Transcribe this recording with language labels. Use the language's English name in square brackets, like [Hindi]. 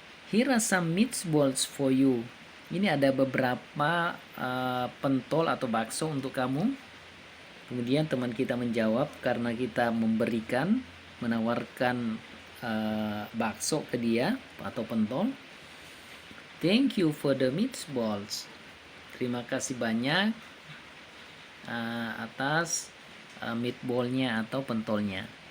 [English] Here are some meatballs for you. [Indonesian] Ini ada beberapa pentol atau bakso untuk kamu. Kemudian teman kita menjawab karena kita menawarkan bakso ke dia atau pentol. [English] Thank you for the meatballs. [Indonesian] Terima kasih banyak atas meatballnya atau pentolnya.